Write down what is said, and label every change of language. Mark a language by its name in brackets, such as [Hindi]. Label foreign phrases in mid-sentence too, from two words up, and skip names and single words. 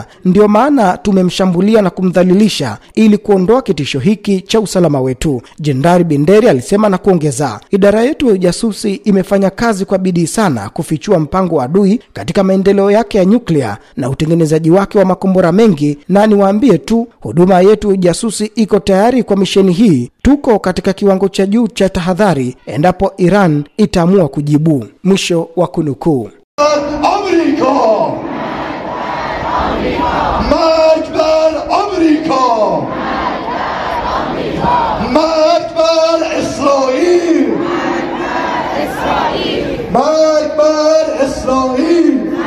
[Swahili] Ndio maana tumemshambulia na kumdhalilisha ili kuondoa kitisho hiki cha usalama wetu, Jenerali Binderi alisema na kuongeza, idara yetu ya ujasusi imefanya kazi kwa bidii sana kufichua mpango wa adui katika maendeleo yake ya nyuklia na utengenezaji wake wa makombora mengi, na niwaambie tu huduma yetu ya ujasusi iko tayari kwa misheni hii. Tuko katika kiwango cha juu cha tahadhari endapo Iran itaamua kujibu. Mwisho wa kunukuu. [Persian] مرگ بر آمریکا، مرگ بر اسرائیل، مرگ بر اسرائیل.